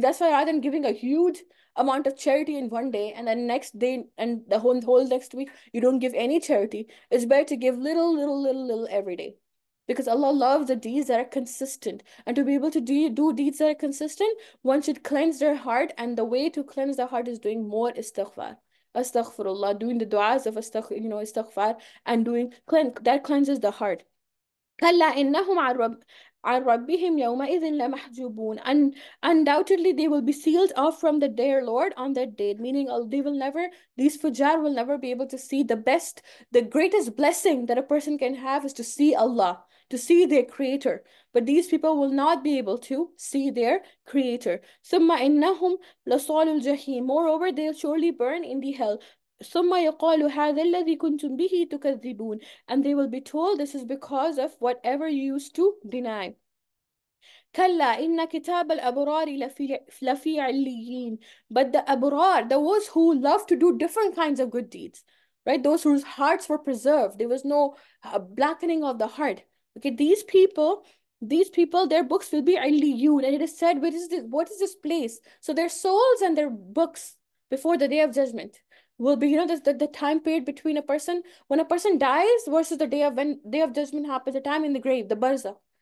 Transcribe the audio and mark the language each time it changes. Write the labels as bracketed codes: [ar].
[en] That's why rather than giving a huge amount of charity in one day and then next day and the whole next week you don't give any charity, it's better to give little every day, because Allah loves the deeds that are consistent. And to be able to do deeds that are consistent, one should cleanse their heart. And the way to cleanse the heart is doing more istighfar. Astaghfirullah, doing the du'as of istighfar and doing that cleanses the heart. [ar] كلا إنهم عن ربهم يومئذ لمحجوبون. [en] And undoubtedly they will be sealed off from their Lord on that day, meaning they will never, these fujar will never be able to see the greatest blessing that a person can have is to see Allah, to see their creator. But these people will not be able to see their creator. [ar] ثم إنهم لصال الجحيم. [en] Moreover, they'll surely burn in the hell. [ar] ثم يقال هذا الذي كنتم به تكذبون. [en] And they will be told this is because of whatever you used to deny. [ar] كلا إن كتاب الأبرار لفي عليين. [en] But the abrar, those who love to do different kinds of good deeds, right? Those whose hearts were preserved. There was no blackening of the heart. Okay, these people, their books will be عليون. And it is said, what is this place? So their souls and their books before the day of judgment will be, the time period between a person, when a person dies versus when day of judgment happens, the time in the grave, the barzakh.